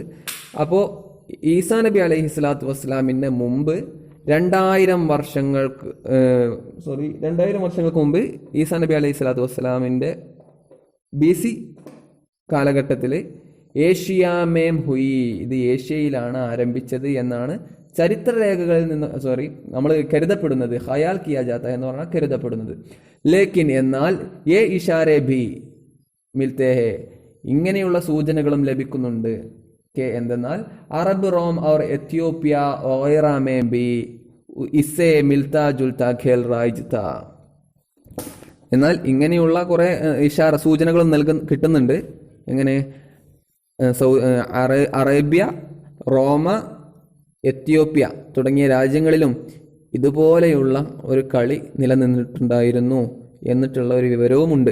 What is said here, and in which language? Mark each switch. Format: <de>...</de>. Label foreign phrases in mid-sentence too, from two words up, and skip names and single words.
<ml>അപ്പോൾ ഈസാ നബി</ml> <ar>عليه الصلاة والسلام</ar> <ml>മുമ്പ് 2000 വർഷങ്ങൾക്ക് മുമ്പ് ഈസാ നബി</ml> <ar>عليه الصلاة والسلام</ar> <ml>BC കാലഘട്ടത്തിൽ</ml> <hi>एशिया में हुई,</hi> <ml>ഇത് ഏഷ്യയിലാണ് ആരംഭിച്ചത് എന്നാണ് ചരിത്രരേഖകളിൽ നിന്ന് നമ്മൾ കരുതപ്പെടുന്നത്.</ml> <hi>ख़याल किया जाता</hi> <ml>എന്ന് പറഞ്ഞാൽ കരുതപ്പെടുന്നത്. ലേക്കിൻ എന്നാൽ,</ml> <hi>ये इशारे भी मिलते हैं</hi> <ml>ഇങ്ങനെയുള്ള സൂചനകളും ലഭിക്കുന്നുണ്ട്.</ml> <hi>എന്തെന്നാൽ, അറബ്, റോം और എത്യോപ്യ വഗൈറ में भी इससे मिलता जुलता खेल राइज था.</hi> <ml>എന്നാൽ ഇങ്ങനെയുള്ള കുറേ സൂചനകളും കിട്ടുന്നുണ്ട്. എങ്ങനെ? അറേബ്യ, റോമ, എത്യോപ്യ തുടങ്ങിയ രാജ്യങ്ങളിലും ഇതുപോലെയുള്ള ഒരു കളി നിലനിന്നിട്ടുണ്ടായിരുന്നു എന്നിട്ടുള്ള ഒരു വിവരവുമുണ്ട്.</ml>